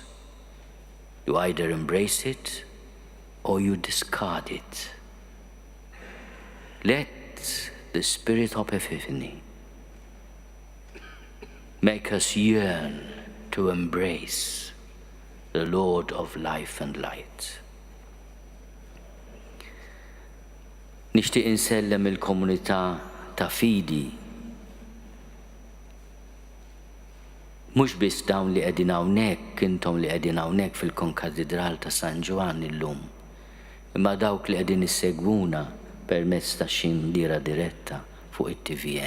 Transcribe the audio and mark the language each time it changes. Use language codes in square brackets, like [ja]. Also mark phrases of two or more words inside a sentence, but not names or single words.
[en] You either embrace it or you discard it. Let the Spirit of Epiphany make us yearn to embrace the Lord of life and light. [mt] Nixtieq insellem il-komunità ta' fidi, mhux biss dawn li qegħdin hawnhekk, intom li qegħdin hawnhekk fil-Konkatidral ta' San Ġwann illum, imma dawk li qegħdin issegwuna permezz ta' xindira diretta fuq it-TVM.